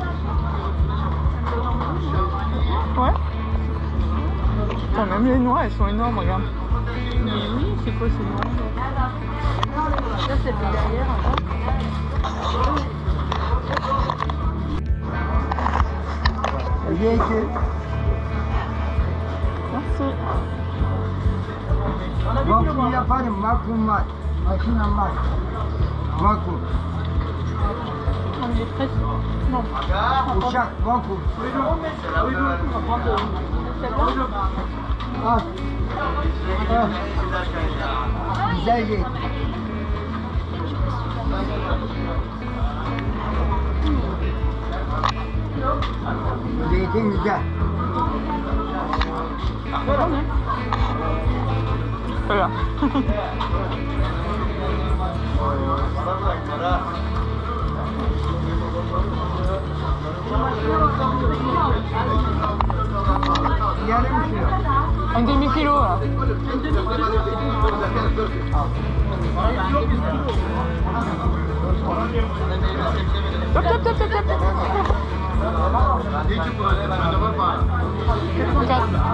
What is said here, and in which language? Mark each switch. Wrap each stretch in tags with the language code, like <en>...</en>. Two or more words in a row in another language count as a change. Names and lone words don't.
<fr>ouais. Putain, même les noix, elles sont énormes, regarde. Mais oui, c'est quoi ces noix? Ça, c'est derrière. Merci.</fr> <tr>Vakum yaparım, vakum var. Makinem var. Vakum.</tr> <fr>On les presse. Non.</fr> <tr>Uçak, vakum.</tr> <fr>On va prendre celle-là.</fr> <tr>Al. Al. Güzel değil. Zeytin güzel.</tr> <fr>Voilà.</fr> <tr>Yarım kilo.</tr> <fr>Un demi-kilo là. Top, top, top, top, top. 4.</fr>